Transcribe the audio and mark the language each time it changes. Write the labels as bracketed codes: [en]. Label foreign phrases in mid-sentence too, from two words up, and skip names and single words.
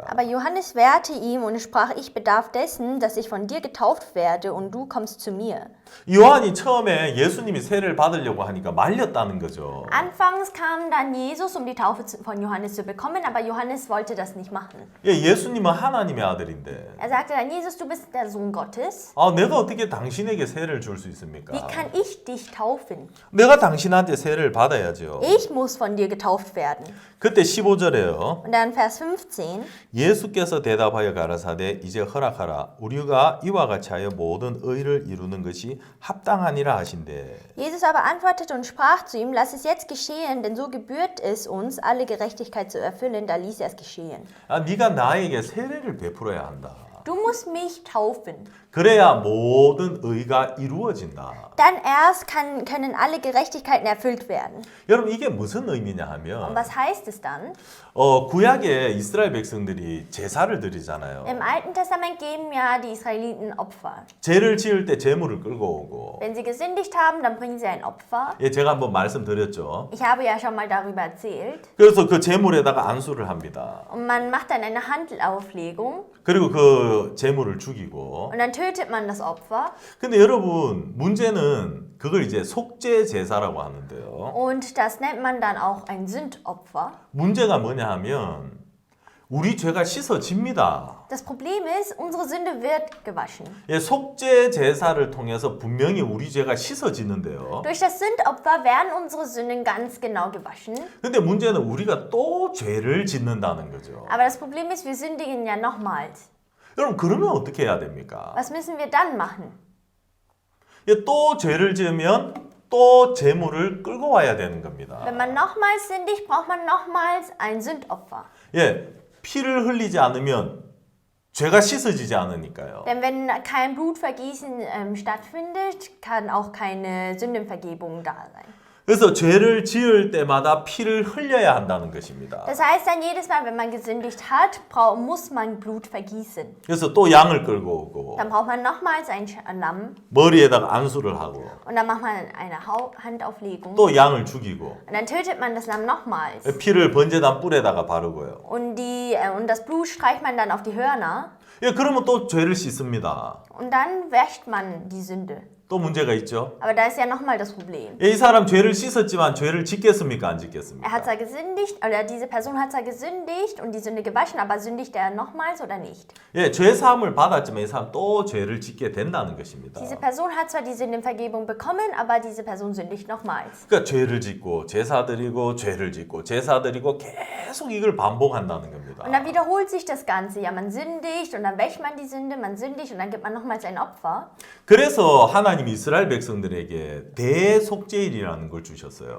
[de] Aber Johannes wehrte ihm und sprach, ich bedarf dessen, dass ich von dir getauft werde und du kommst zu mir. [ko] 요한이 처음에 예수님이 세례를 받으려고 하니까 말렸다는 거죠. [de] Anfangs kam dann Jesus, um die Taufe von Johannes zu bekommen, aber Johannes wollte das nicht machen. [ko] 예, 예수님은 하나님의 아들인데. [de] Er sagte dann, Jesus, du bist der Sohn Gottes. [ko] 내가 어떻게 당신에게 세례를 줄 수 있습니까? [de] Wie kann ich dich taufen? [ko] 내가 당신한테 세례를 받아야죠. [de] Ich muss von dir getauft werden. [ko] 그때 15절에요. [de] Und dann Vers 15. [ko] 예수께서 대답하여 가라사대 이제 허락하라 우리가 이와 같이 하여 모든 의를 이루는 것이 합당하니라 하신대. [de] Jesus aber antwortete und sprach zu ihm, lass es jetzt geschehen, denn so gebührt es uns, alle Gerechtigkeit zu erfüllen. Da ließ er es geschehen. [ko] 네가 나에게 세례를 베풀어야 한다. [de] Du musst mich taufen. [ko] 그래야 모든 의가 이루어진다. [de] Dann erst können alle Gerechtigkeiten erfüllt werden. [ko] 여러분 이게 무슨 의미냐 [de] Und [ko] 하면 [de] was heißt es dann? [ko] 구약에 이스라엘 백성들이 제사를 드리잖아요. [de] Im Alten Testament geben ja die Israeliten Opfer. [ko] 죄를 지을 때 제물을 끌고 오고 [de] Wenn sie gesündigt haben, dann bringen sie ein Opfer. [ko] 예, 제가 한번 말씀드렸죠. [de] Ich habe ja schon mal darüber erzählt. [ko] 그래서 그 제물에다가 안수를 합니다. [de] Und man macht dann eine Handelauflegung [ko] 그리고 그 제물을 죽이고 [de] und dann tötet man das Opfer. [ko] 근데 여러분 문제는 그걸 이제 속죄 제사라고 하는데요. [de] Und das nennt man dann auch ein Sündopfer. [ko] 문제가 뭐냐 하면 우리 죄가 씻어집니다. [de] Das Problem ist, unsere Sünde wird gewaschen. [ko] 예, 속죄 제사를 통해서 분명히 우리 죄가 씻어지는데요. [de] Durch das Sündopfer werden unsere Sünden ganz genau gewaschen. [ko] 근데 문제는 우리가 또 죄를 짓는다는 거죠. [de] Aber das Problem ist, wir sündigen ja nochmals. [ko] 여러분 그러면 어떻게 해야 됩니까? [de] Was müssen wir dann machen? [ko] 예, 또 죄를 지으면 또 제물을 끌고 와야 되는 겁니다. [de] Wenn man nochmals sündigt, braucht man nochmals ein Sündopfer. [ko] 예, 피를 흘리지 않으면 죄가 씻어지지 않으니까요. [de] Denn wenn kein Blutvergießen stattfindet, kann auch keine Sündenvergebung da sein. [ko] 그래서 죄를 지을 때마다 피를 흘려야 한다는 것입니다. [de] Das heißt dann jedes Mal, wenn man gesündigt hat, muss man Blut vergießen. [ko] 그래서 또 양을 끌고 오고 [de] Dann braucht man nochmals ein Lamm [ko] 머리에다가 안수를 하고 [de] und dann macht man eine Handauflegung. [ko] 또 양을 죽이고 [de] Und dann tötet man das Lamm nochmals. [ko] 피를 번제단 뿔에다가 바르고요. [de] Und das Blut streicht man dann auf die Hörner [ko] 예, 그러면 또 죄를 씻습니다. [de] und dann wäscht man die Sünde. [ko] 또 문제가 있죠. [de] Aber da ist ja nochmal das Problem. [ko] 예, 이 사람 죄를 씻었지만 죄를 짓겠습니까? 안 [de] Er [ko] 짓겠습니까? [de] hat zwar gesündigt, oder diese Person hat zwar gesündigt und die Sünde gewaschen, aber sündigt er nochmals oder nicht? [ko] 예, 죄 사함을 받았지만 이 사람 또 죄를 짓게 된다는 것입니다. [de] Diese Person hat zwar die Sündenvergebung bekommen, aber diese Person sündigt nochmals. [ko] 그러니까 죄를 짓고 제사 드리고 죄를 짓고 제사 드리고 계속 이걸 반복한다는 겁니다. [de] Und dann wiederholt sich das Ganze. Ja, man sündigt und dann wäscht man die Sünde, man sündigt und dann gibt man nochmals ein Opfer. [ko] 그래서 하나님이 이스라엘 백성들에게 대속죄일이라는 걸 주셨어요.